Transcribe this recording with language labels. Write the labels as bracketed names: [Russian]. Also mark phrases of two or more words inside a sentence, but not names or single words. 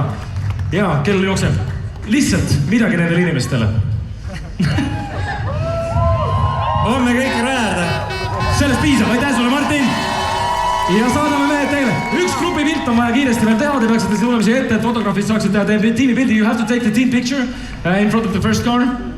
[Estonian] Jaa, kell jookseb. Lihtsalt midagi nendele inimestele. On me kõik rajada. Sellest piisab, aitäh sulle, Martin. Ja saadame mehed teile. Üks grupi pilt on vaja kiiresti veel teha. Te peaksite siin tulemise ette, et fotograafid saaksid teha tiimi pildi. [English] You have to take the team picture in front of the first car.